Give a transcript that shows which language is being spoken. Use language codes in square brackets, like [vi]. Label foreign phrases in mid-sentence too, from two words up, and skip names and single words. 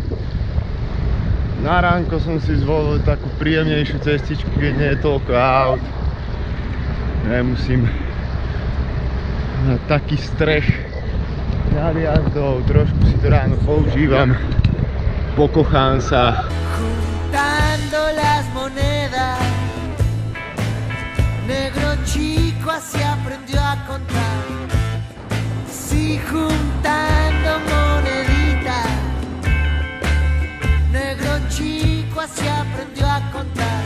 [sk] Na ránko som si zvolil takú príjemnejšiu cestičku, keď nie je toľko aut. Nemusím na taký strech nad jazdou, trošku si to ráno používam. Pokochám sa. [es] Juntando las monedas, negro chico así aprendió a contar. Sí, juntando moneditas, negro chico así aprendió a contar.